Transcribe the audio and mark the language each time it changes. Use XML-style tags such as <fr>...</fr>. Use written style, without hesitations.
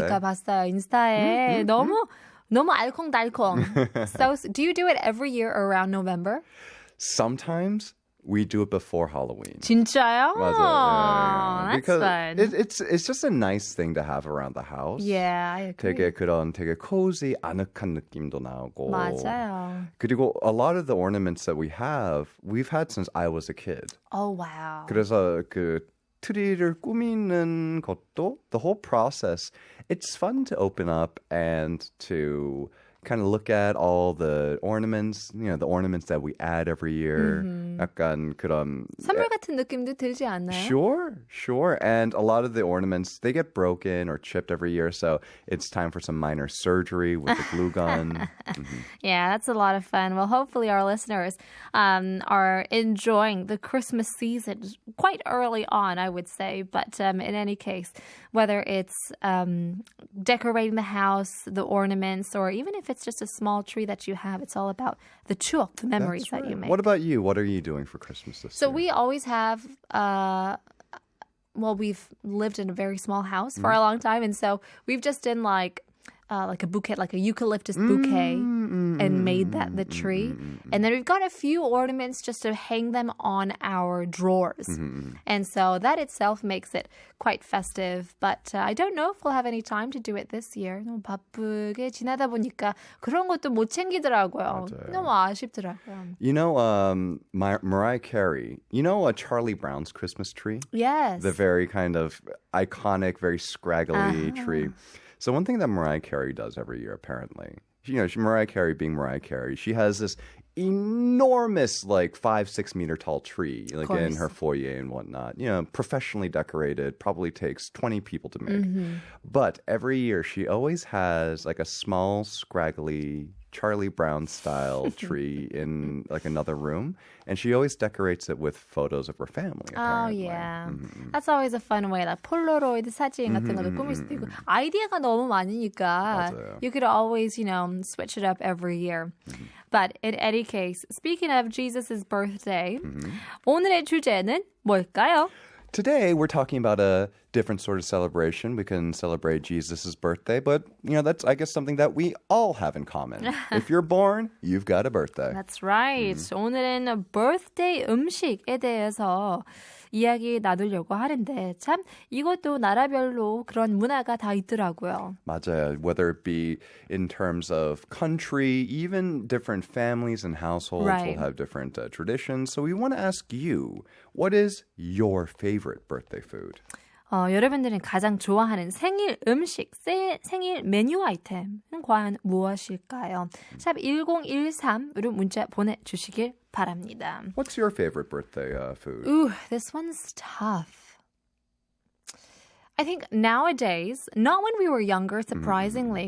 <ko>그러니까 봤어요 인스타에 너무 알콩달콩.</ko> <en>So do you do it every year around November? Sometimes we do it before Halloween.</en> <ko>진짜요? 맞아요.</ko> <en>Yeah. That's Because fun. it's just a nice thing to have around the house. Yeah, I agree.</en> <ko>되게 cozy, 아늑한 느낌도 나고. 맞아요. 그리고</ko> <en>a lot of the ornaments that we've had since I was a kid. Oh, wow.</en> <ko>그래서 그 트리를 꾸미는 것도,</ko> <en>the whole process, it's fun to open up and to kind of look at all the ornaments, the ornaments that we add every year.</en> <ko>약간 그런 선물 같은 느낌도 들지 않나요?</ko> <en>Sure. And a lot of the ornaments, they get broken or chipped every year, so it's time for some minor surgery with the glue gun. Yeah, that's a lot of fun. Well, hopefully our listeners are enjoying the Christmas season quite early on, I would say. But in any case, whether it's decorating the house, the ornaments, or even if it's just a small tree that you have, it's all about the chuok, the memories that you make. What about you? What are you doing for Christmas this year? So we always have, we've lived in a very small house for a long time. And so we've just done like a bouquet, like a eucalyptus bouquet and made that the tree. And then we've got a few ornaments just to hang them on our drawers. And so that itself makes it quite festive. But I don't know if we'll have any time to do it this year.</en> <ko>너무 바쁘게 지나다 보니까 그런 것도 못 챙기더라고요. 맞아요. 너무 아쉽더라고요.</ko> <en>You know, Mariah Carey, Charlie Brown's Christmas tree? Yes. The very kind of iconic, very scraggly tree. So one thing that Mariah Carey does every year, apparently, Mariah Carey being Mariah Carey, she has this enormous, 5-6 meter tall tree, in her foyer and whatnot. Professionally decorated, probably takes 20 people to make. But every year, she always has a small, scraggly Charlie Brown style tree in another room, and she always decorates it with photos of her family. Oh, Apparently. yeah. That's always a fun way. Like</en> <ko>폴로로이드 사진 같은 것도 꾸밀 수도 있고. 아이디어가 너무 많으니까 맞아요.</ko> <en>you could always, switch it up every year. But in any case, speaking of Jesus' birthday,</en> <ko>오늘의 주제는 뭘까요?</ko> <en>Today, we're talking about a different sort of celebration. We can celebrate Jesus' birthday, but, that's, I guess, something that we all have in common. If you're born, you've got a birthday. That's right.</en> <ko>오늘은 birthday 음식에 대해서 이야기 나누려고 하는데 참 이것도 나라별로 그런 문화가 다 있더라고요. 맞아요.</ko> <en>Whether it be in terms of country, even different families and households will have different traditions. So we want to ask you, what is your favorite birthday food?</en> <ko>여러분들은 가장 좋아하는 생일 음식, 생일 메뉴 아이템은 과연 무엇일까요? 샵 1013으로 문자 보내주시길 바랍니다.</ko> <en>What's your favorite birthday food? Ooh, this one's tough. I think nowadays, not when we were younger, surprisingly.</en>